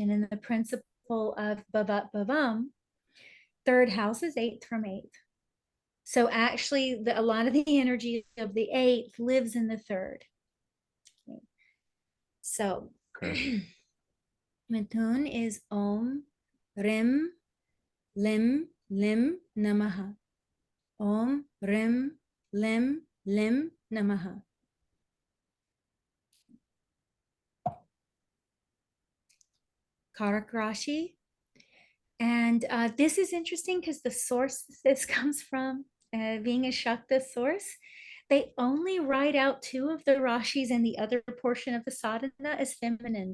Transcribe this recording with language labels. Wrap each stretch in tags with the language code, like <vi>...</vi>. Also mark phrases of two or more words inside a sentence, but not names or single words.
<en>And in the principle of Bhavat Bhavam, third house is eighth from eighth. So actually, a lot of the energy of the eighth lives in the third. Okay. So Okay. Mithun is</en> <sa>Om, Rim, Lim, Lim, Namaha. Om, Rim, Lim, Lim, Namaha.</sa> <en>Karak Rashi. And this is interesting because the source this comes from, being a Shakta source, they only write out two of the Rashis, and the other portion of the sadhana as feminine.</en>